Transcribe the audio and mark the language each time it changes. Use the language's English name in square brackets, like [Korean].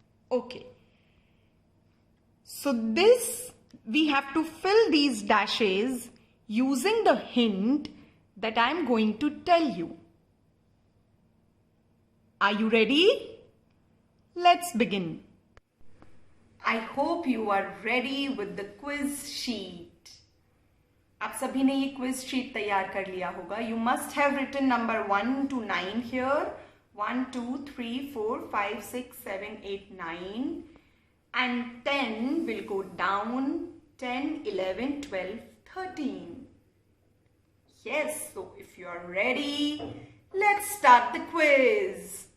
[English] Okay. So this, we have to fill these dashes using the hint that I am going to tell you. Are you ready? Let's begin. I hope you are ready with the quiz sheet. [Hindi] आप सभी ने ये quiz sheet तैयार कर लिया होगा. [English] You must have written number 1 to 9 here. 1, 2, 3, 4, 5, 6, 7, 8, 9. And 10 will go down. 10, 11, 12, 13. Yes, so if you are ready, let's start the quiz.